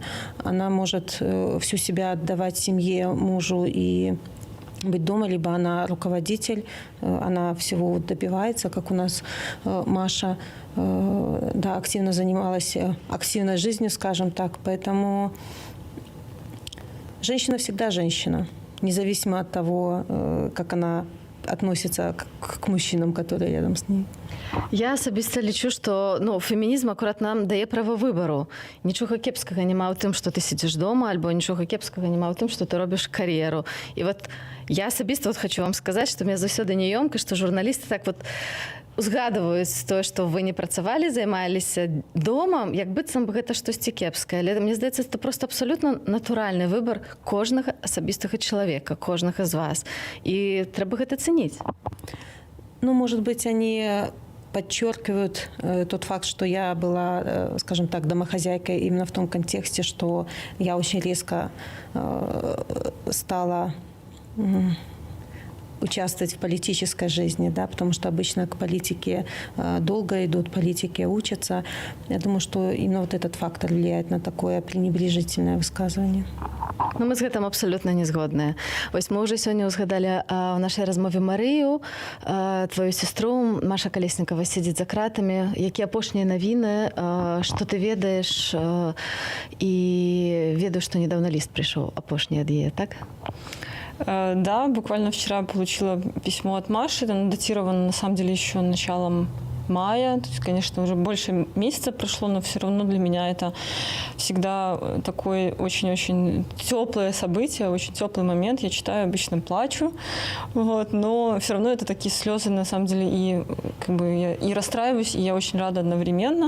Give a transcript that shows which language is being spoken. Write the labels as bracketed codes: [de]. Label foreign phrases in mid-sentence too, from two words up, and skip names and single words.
[ru] Она может всю себя отдавать семье, мужу и быть дома, либо она руководитель, она всего добивается, как у нас Маша, да, активно занималась активной жизнью, скажем так. Поэтому женщина всегда женщина, независимо от того, как она относится к мужчинам, которые рядом с ней. [be] Я асабіста лічу, што фемінізм акурат нам дае права выбару. Нічога кепскага няма ў тым, што ты сидзіш дома, альбо нічога кепскага няма ў тым, што ты робіш кар'еру. І вот я асабіста хочу вам сказаць, што мне заўсёды няёмка, што журналісты так вот узгадваюць тое, што вы не працавалі, займаліся домам, як быццам бы гэта штосьці кепскае. Але мне здаецца, [ru] это просто [be] абсолютно натуральны выбор кожнага асабістага чалавека, кожнага з вас. І трэба гэта цэніць. Ну, [ru] может быть, они подчеркивают тот факт, что я была, скажем так, домохозяйкой именно в том контексте, что я очень резко стала участвовать в политической жизни, да, потому что обычно к политике долго идут, политики учатся. Я думаю, что именно вот этот фактор влияет на такое пренебрежительное высказывание. [be] Ну, мы з гэтым абсолютно не згодныя. Вось мы ўжо сёння ўзгадалі ў нашай размове Марыю, твою сестру. Маша Калеснікава сидзіць за кратамі. Які апошнія навіны, што ты ведаеш, і ведаю, што недавно ліст прыйшоў апошні ад яе, так? [ru] Да, буквально вчера получила письмо от Маши, оно датировано на самом деле еще началом мая, то есть, конечно, уже больше месяца прошло, но все равно для меня это всегда такое очень-очень теплое событие, очень теплый момент. Я читаю, обычно плачу, вот, но все равно это такие слезы, на самом деле, и как бы я и расстраиваюсь, и я очень рада одновременно.